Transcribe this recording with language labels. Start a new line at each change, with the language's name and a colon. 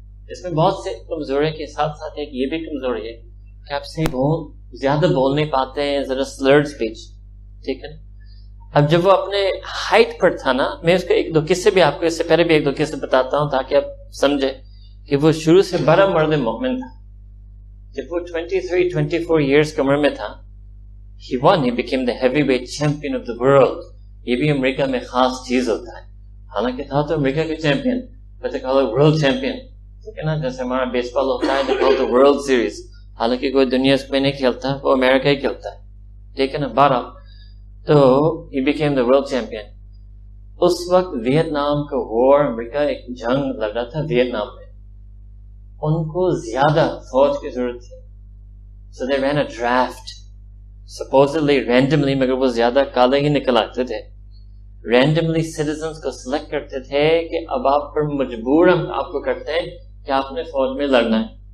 Urdu: اس میں بہت سے کمزوری کے ساتھ ساتھ ایک یہ بھی کمزوری ہے کہ آپ سے زیادہ بول نہیں پاتے ہیں، ذرا سلرڈ اسپیچ، ٹھیک ہے نا. اب جب وہ اپنے ہائٹ پر تھا نا، میں اس کو ایک دو قصے بھی آپ کو اس سے پہلے بھی ایک دو قصے بتاتا ہوں تاکہ آپ سمجھے کہ وہ شروع سے بڑا مرد مومن تھا. جب وہ 23-24 ایئرس کی عمر میں تھا،
English: he became the heavyweight champion of the world.
Urdu: یہ بھی امریکہ میں خاص چیز ہوتا ہے. حالانکہ تھا تو امریکہ کے چیمپئن، بٹ ورلڈ چیمپئن، ٹھیک ہے نا. جیسے ہمارا بیس بال ہوتا ہے ورلڈ سیریز، حالانکہ کوئی دنیا اس میں نہیں کھیلتا، وہ امریکہ ہی کھیلتا ہے، ٹھیک ہے نا.
English: 12 تو he became the world champion.
Urdu: اس وقت ویتنام کا وار، امریکہ ایک جنگ لڑ رہا تھا ویتنام میں. ان کو زیادہ فوج کی ضرورت تھی،
English: so they ran a draft supposedly randomly،
Urdu: مگر وہ زیادہ کالے ہی نکل آتے تھے. رینڈملی سٹیزنز کو سلیکٹ کرتے تھے کہ اب آپ پر مجبور ہم آپ کو کرتے ہیں کہ آپ نے فوج میں لڑنا ہے.